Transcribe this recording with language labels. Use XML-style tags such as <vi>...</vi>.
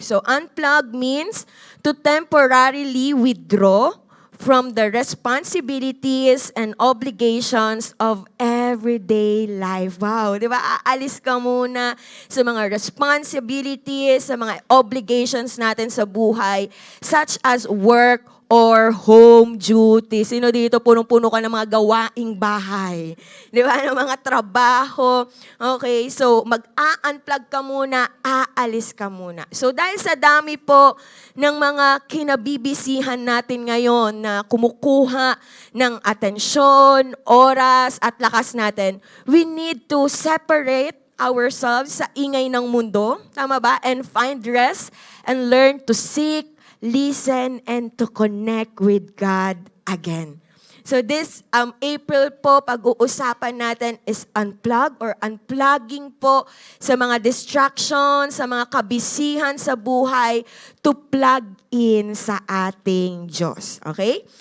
<en>So, unplug means to temporarily withdraw from the responsibilities and obligations of everyday life.</en> <tl>Wow, di ba? Aalis ka muna sa mga responsibilities, sa mga obligations natin sa buhay,</tl> <en>such as work or home duty.</en> <tl>Sino dito punong-puno ka ng mga gawaing bahay? Di ba? Ng mga trabaho. Okay, so mag-a-unplug ka muna, aalis ka muna. So dahil sa dami po ng mga kinabibisihan natin ngayon na kumukuha ng atensyon, oras, at lakas natin,</tl> <en>we need to separate ourselves</en> <tl>sa ingay ng mundo, tama ba?</tl> <en>And find rest and learn to seek, listen, and to connect with God again.</en> <tl>So this April po, pag-uusapan natin is unplug or unplugging po sa mga distractions, sa mga kabisihan sa buhay to plug in sa ating Diyos. Okay?</tl>